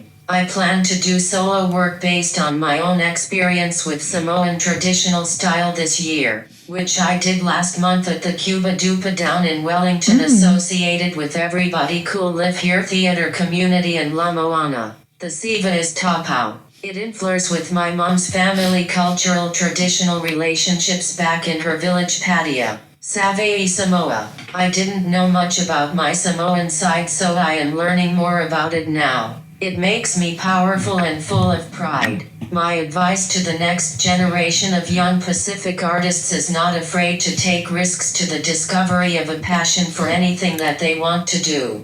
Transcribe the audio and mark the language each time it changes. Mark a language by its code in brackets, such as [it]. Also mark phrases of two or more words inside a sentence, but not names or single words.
[en] I plan to do solo work based on my own experience with Samoan traditional style this year, which I did last month at the Cuba Dupa down in Wellington, associated with Everybody Cool Live Here Theatre Community in La Moana. The siva is tapau. It influenced with my mom's family cultural traditional relationships back in her village patio. Savaii Samoa. I didn't know much about my Samoan side, so I am learning more about it now. It makes me powerful and full of pride. My advice to the next generation of young Pacific artists is not afraid to take risks to the discovery of a passion for anything that they want to do.